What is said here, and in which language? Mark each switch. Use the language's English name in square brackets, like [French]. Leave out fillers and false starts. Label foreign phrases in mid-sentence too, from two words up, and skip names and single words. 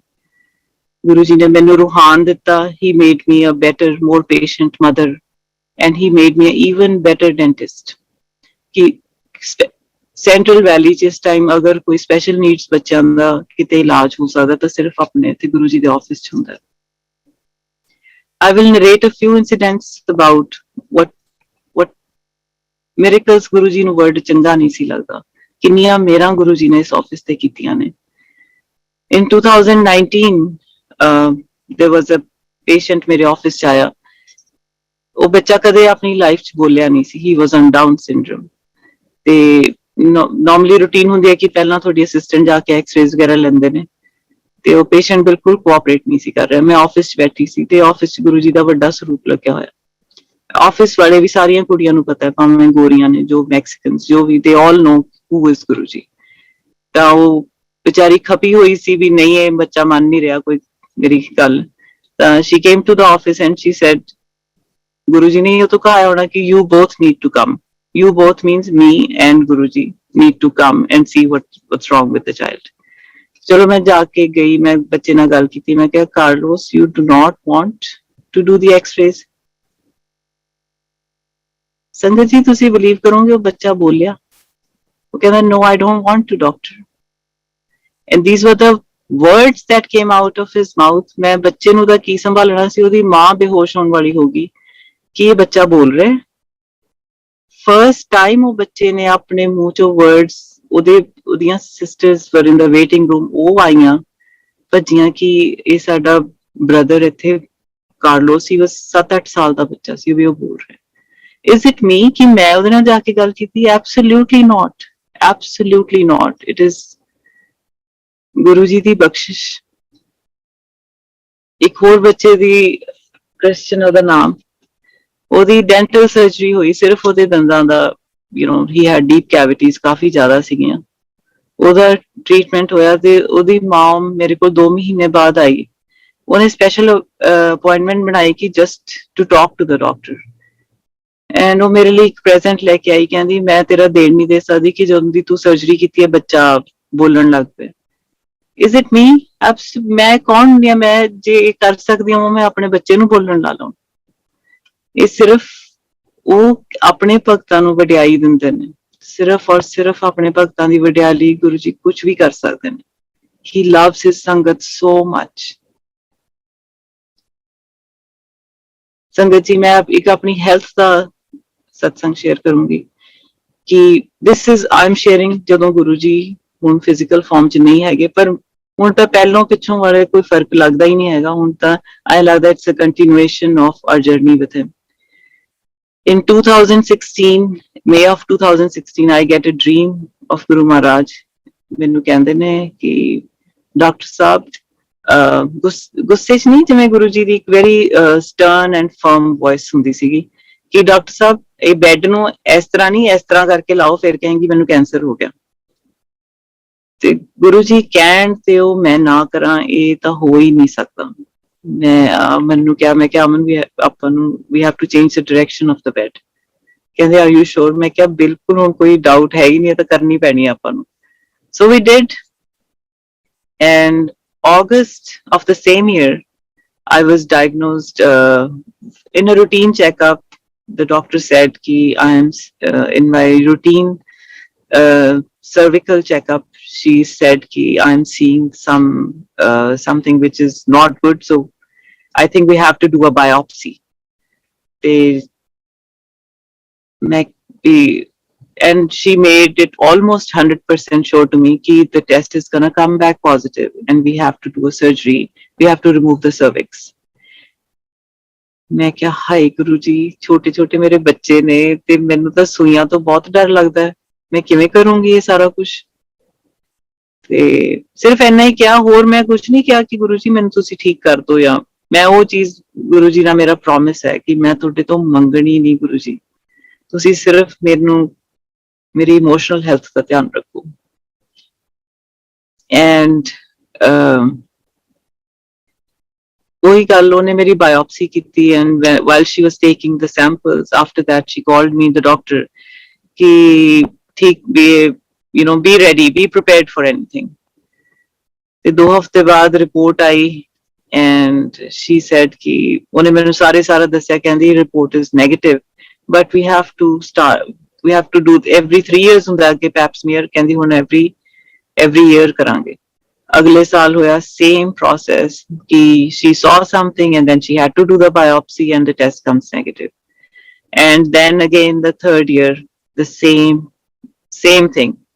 [Punjabi] ਗੁਰੂ ਜੀ ਨੇ ਮੈਨੂੰ ਰੂਹਾਨ ਦਿੱਤਾ। [English] he made me a better, more patient mother, and he made me a even better dentist. [Punjabi] ਕਿ ਸੈਂਟਰਲ ਵੈਲੀ 'ਚ ਇਸ ਟਾਈਮ ਅਗਰ ਕੋਈ [English] special needs [Punjabi] ਬੱਚਿਆਂ ਦਾ ਕਿਤੇ ਇਲਾਜ ਹੋ ਸਕਦਾ ਤਾਂ ਸਿਰਫ ਆਪਣੇ ਇੱਥੇ ਗੁਰੂ ਜੀ ਦੇ ਆਫਿਸ 'ਚ ਹੁੰਦਾ। [English] I will narrate a few incidents about what miracles [Punjabi] ਗੁਰੂ ਜੀ ਨੂੰ ਵਰਡ ਚੰਗਾ ਨਹੀਂ ਸੀ ਲੱਗਦਾ, ਕਿੰਨੀਆਂ ਮੇਰਾ ਗੁਰੂ ਜੀ ਨੇ ਇਸ ਆਫਿਸ ਤੇ ਕੀਤੀਆਂ ਨੇ। [English] In 2019 there was a patient [Punjabi] ਮੇਰੇ ਆਫਿਸ 'ਚ ਆਇਆ। ਉਹ ਬੱਚਾ ਕਦੇ ਆਪਣੀ ਲਾਈਫ 'ਚ ਬੋਲਿਆ ਨਹੀਂ ਸੀ। [English] He was on Down syndrome। [Punjabi] ਤੇ [English] normally routine [Punjabi] ਹੁੰਦੀ ਹੈ ਕਿ ਪਹਿਲਾਂ ਤੁਹਾਡੀ ਅਸਿਸਟੈਂਟ ਜਾ ਕੇ ਐਕਸ-ਰੇਜ਼ ਵਗੈਰਾ ਲੈਂਦੇ ਨੇ, ਤੇ ਉਹ ਪੇਸ਼ੈਂਟ ਬਿਲਕੁਲ ਕੋਆਪਰੇਟ ਨਹੀਂ ਸੀ ਕਰ ਰਿਹਾ। ਮੈਂ ਆਫਿਸ 'ਚ ਬੈਠੀ ਸੀ ਤੇ ਆਫਿਸ 'ਚ ਗੁਰੂ ਜੀ ਦਾ ਵੱਡਾ ਸਰੂਪ ਲੱਗਿਆ ਹੋਇਆ। ਆਫਿਸ ਵਾਲੇ ਵੀ, ਸਾਰੀਆਂ ਕੁੜੀਆਂ ਨੂੰ ਪਤਾ ਹੈ, ਭਾਵੇਂ ਗੋਰੀਆਂ ਨੇ, ਜੋ ਮੈਕਸੀਕਨਸ, ਜੋ ਵੀ, [English] they all know who is [Punjabi] ਗੁਰੂ ਜੀ। ਤਾਂ ਉਹ ਵਿਚਾਰੀ ਖਪੀ ਹੋਈ ਸੀ ਵੀ ਨਹੀਂ, ਇਹ ਬੱਚਾ ਮੰਨ ਨਹੀਂ ਰਿਹਾ ਕੋਈ ਮੇਰੀ ਗੱਲ। [English] ਤਾਂ she came to the office and she said, [Punjabi] ਗੁਰੂ ਜੀ ਨੇ ਇਹ ਤਾਂ ਕਹਾ ਹੋਣਾ ਕਿ [English] you both need to come. You both means me and Guruji need to come and see what's wrong with the child। [Punjabi] ਚਲੋ ਮੈਂ ਜਾ ਕੇ ਗਈ, ਮੈਂ ਬੱਚੇ ਨਾਲ ਗੱਲ ਕੀਤੀ। ਮੈਂ ਕਿਹਾ, ਕਾਰਲੋਸ, [English] you do not want to do the x-rays? [Punjabi] ਸੰਗਤ ਜੀ ਤੁਸੀਂ ਬਲੀਵ ਕਰੋਗੇ ਉਹ ਬੱਚਾ ਬੋਲਿਆ, ਉਹ ਕਹਿੰਦਾ, [English] no, I don't want to, doctor। And these were the words that came out of his mouth। [Punjabi] ਮੈਂ ਬੱਚੇ ਨੂੰ ਤਾਂ ਕੀ ਸੰਭਾਲਣਾ ਸੀ, ਉਹਦੀ ਮਾਂ ਬੇਹੋਸ਼ ਹੋਣ ਵਾਲੀ ਹੋ ਗਈ ਕਿ ਇਹ ਬੱਚਾ ਬੋਲ ਰਿਹਾ। [English] first time [Punjabi] ਉਹ ਬੱਚੇ ਨੇ ਆਪਣੇ ਮੂੰਹ ਚੋਂ ਵਰਡਸ, ਉਹਦੀਆਂ [English] sisters were in the waiting room, [Punjabi] ਉਹ ਆਈਆਂ ਭੱਜੀਆਂ ਕਿ ਇਹ ਸਾਡਾ ਬ੍ਰਦਰ ਇੱਥੇ ਕਾਰਲੋਸ, ਹੀ ਬਸ 7-8 ਸਾਲ ਦਾ ਬੱਚਾ ਸੀ, ਵੀ ਉਹ ਬੋਲ ਰਿਹਾ। [English] Is it me [Punjabi] ਕਿ ਮੈਂ ਉਹਦੇ ਨਾਲ ਜਾ ਕੇ ਗੱਲ ਕੀਤੀ? [English] Absolutely not, absolutely not। It is [Punjabi] ਗੁਰੂ ਜੀ ਦੀ ਬਖਸ਼ਿਸ਼। ਇੱਕ ਹੋਰ ਬੱਚੇ ਦੀ, ਕ੍ਰਿਸਚਨ ਉਹਦਾ ਨਾਮ, ਉਹਦੀ ਡੈਂਟਲ ਸਰਜਰੀ ਹੋਈ, ਸਿਰਫ ਉਹਦੇ ਦੰਦਾਂ ਦਾ, [English] he had deep cavities, [Punjabi] ਕਾਫੀ ਜ਼ਿਆਦਾ ਸੀਗੀਆਂ। ਉਹਦਾ ਟ੍ਰੀਟਮੈਂਟ ਹੋਇਆ ਤੇ ਉਹਦੀ ਮਾਂ ਮੇਰੇ ਕੋਲ 2 ਮਹੀਨੇ ਬਾਅਦ ਆਈ। ਉਹਨੇ ਸਪੈਸ਼ਲ ਅਪਾਇੰਟਮੈਂਟ ਬਣਾਈ ਕਿ [English] just to talk to the doctor. [Punjabi] ਐਂਡ ਉਹ ਮੇਰੇ ਲਈ ਇੱਕ ਪ੍ਰੈਜ਼ੈਂਟ ਲੈ ਕੇ ਆਈ, ਕਹਿੰਦੀ ਮੈਂ ਤੇਰਾ ਦੇਣ ਨਹੀਂ ਦੇ ਸਕਦੀ ਕਿ ਜਦੋਂ ਦੀ ਤੂੰ ਸਰਜਰੀ ਕੀਤੀ ਹੈ ਬੱਚਾ ਬੋਲਣ ਲੱਗ ਪਿਆ। [English] Is it me? [Punjabi] ਮੈਂ ਕੌਣ ਹੁੰਦੀ ਹਾਂ? ਮੈਂ ਜੇ ਕਰ ਸਕਦੀ ਹਾਂ ਮੈਂ ਆਪਣੇ ਬੱਚੇ ਨੂੰ ਬੋਲਣ ਲਾ ਲਵਾਂ। ਇਹ ਸਿਰਫ ਉਹ ਆਪਣੇ ਭਗਤਾਂ ਨੂੰ ਵਡਿਆਈ ਦਿੰਦੇ ਨੇ, ਸਿਰਫ ਔਰ ਸਿਰਫ ਆਪਣੇ ਭਗਤਾਂ ਦੀ ਵਡਿਆਈ ਗੁਰੂ ਜੀ ਕੁਝ ਵੀ ਕਰ ਸਕਦੇ ਨੇ। [English] He loves his [Punjabi] ਸੰਗਤ [English] so much। [Punjabi] ਸੰਗਤ ਜੀ, ਮੈਂ ਇੱਕ ਆਪਣੀ ਹੈਲਥ ਦਾ ਸਤਸੰਗ ਸ਼ੇਅਰ ਕਰੂੰਗੀ ਕਿ [English] this is I'm sharing [Punjabi] ਜਦੋਂ ਗੁਰੂ ਜੀ ਹੁਣ [English] physical form [Punjabi] 'ਚ ਨਹੀਂ ਹੈਗੇ, ਪਰ ਹੁਣ ਤਾਂ ਪਹਿਲੋਂ ਪਿੱਛੋਂ ਵਾਲੇ ਕੋਈ ਫਰਕ ਲੱਗਦਾ ਹੀ ਨਹੀਂ ਹੈਗਾ, ਹੁਣ ਤਾਂ ਆਈ ਲੱਗਦਾ [English] it's a continuation of our journey with him. In 2016, May of 2016, I get a dream of Guru Maharaj. [Punjabi] ਮੈਨੂੰ ਕਹਿੰਦੇ ਨੇ ਕਿ ਡਾਕਟਰ ਸਾਹਿਬ ਗੁੱਸੇ 'ਚ ਨਹੀਂ, ਜਿਵੇਂ ਗੁਰੂ ਜੀ ਦੀ ਇੱਕ [English] very stern and firm voice [Punjabi] ਹੁੰਦੀ ਸੀਗੀ ਕਿ ਡਾਕਟਰ ਸਾਹਿਬ ਇਹ ਬੈੱਡ ਨੂੰ ਇਸ ਤਰ੍ਹਾਂ ਨਹੀਂ, ਇਸ ਤਰ੍ਹਾਂ ਕਰਕੇ ਲਾਓ, ਫਿਰ ਕਹੇਂਗੀ ਮੈਨੂੰ ਕੈਂਸਰ ਹੋ ਗਿਆ। ਤੇ ਗੁਰੂ ਜੀ ਕਹਿਣ ਤੇ ਉਹ ਮੈਂ ਨਾ ਕਰਾਂ, ਇਹ ਤਾਂ ਹੋ ਹੀ ਨਹੀਂ ਸਕਦਾ। ਮੈਨੂੰ ਕਿਹਾ, ਮੈਂ ਕਿਹਾ ਅਮਨ ਵੀ ਆਪਾਂ ਨੂੰ [English] we have to change the direction of the bed. [Punjabi] ਕਹਿੰਦੇ [English] are you sure? [Punjabi] ਮੈਂ ਕਿਹਾ ਬਿਲਕੁਲ, ਹੁਣ ਕੋਈ ਡਾਊਟ ਹੈ ਹੀ ਨਹੀਂ, ਤਾਂ ਕਰਨੀ ਪੈਣੀ ਆਪਾਂ ਨੂੰ। [English] so we did, and August of the same year, I was diagnosed in a routine checkup. The doctor said ki I am in my routine cervical checkup. She said ki I am seeing something which is not good. So I think we have to do a biopsy. And she made it almost 100% sure to me ki the test is gonna come back positive and we have to do a surgery. We have to remove the cervix. [Punjabi] ਮੈਂ ਕਿਹਾ ਹਾਏ ਗੁਰੂ ਜੀ, ਛੋਟੇ ਛੋਟੇ ਮੇਰੇ ਬੱਚੇ ਨੇ ਤੇ ਮੈਨੂੰ ਤਾਂ ਸੂਈਆਂ ਤੋਂ ਬਹੁਤ ਡਰ ਲੱਗਦਾ ਹੈ, ਮੈਂ ਕਿਵੇਂ ਕਰੂੰਗੀ ਇਹ ਸਾਰਾ ਕੁਝ। ਤੇ ਸਿਰਫ ਇੰਨਾ ਹੀ ਕਿਹਾ, ਹੋਰ ਮੈਂ ਕੁਝ ਨਹੀਂ ਕਿਹਾ ਕਿ ਗੁਰੂ ਜੀ ਮੈਨੂੰ ਤੁਸੀਂ ਠੀਕ ਕਰ ਦਿਓ, ਜਾਂ ਮੈਂ ਉਹ ਚੀਜ਼, ਗੁਰੂ ਜੀ ਨਾਲ ਮੇਰਾ ਪ੍ਰੋਮਿਸ ਹੈ ਕਿ ਮੈਂ ਤੁਹਾਡੇ ਤੋਂ ਮੰਗਣੀ ਨਹੀਂ ਗੁਰੂ ਜੀ, ਤੁਸੀਂ ਸਿਰਫ ਮੈਨੂੰ ਮੇਰੀ [English] emotional health [Punjabi] ਦਾ ਧਿਆਨ ਰੱਖੋ। [English] ਐਂਡ [Punjabi] ਉਹੀ ਗੱਲ, ਉਹਨੇ ਮੇਰੀ ਬਾਇਓਪਸੀ ਕੀਤੀ, [English] ਐਂਡ while she was taking the samples, after that she called me, the doctor, [Punjabi] ਕਿ ਠੀਕ ਵੀ, [English] you know, be ready, be prepared for anything. [Punjabi] ਤੇ 2 ਹਫ਼ਤੇ ਬਾਅਦ ਰਿਪੋਰਟ ਆਈ, [English] and she said [Punjabi] ਕਿ ਉਹਨੇ ਮੈਨੂੰ ਸਾਰਾ ਦੱਸਿਆ, ਕਹਿੰਦੀ ਰਿਪੋਰਟ [English] is negative, but we have to do every 3 years [Punjabi] ਹੁੰਦਾ ਅੱਗੇ ਪੈਪ ਸਮੀਅਰ, ਕਹਿੰਦੀ ਹੁਣ [English] every year ਕਰਾਂਗੇ। [Punjabi] ਅਗਲੇ ਸਾਲ ਹੋਇਆ [English] same process ਕਿ she saw something and then she had to do the biopsy and the test comes negative, and then again the 3rd year the same thing।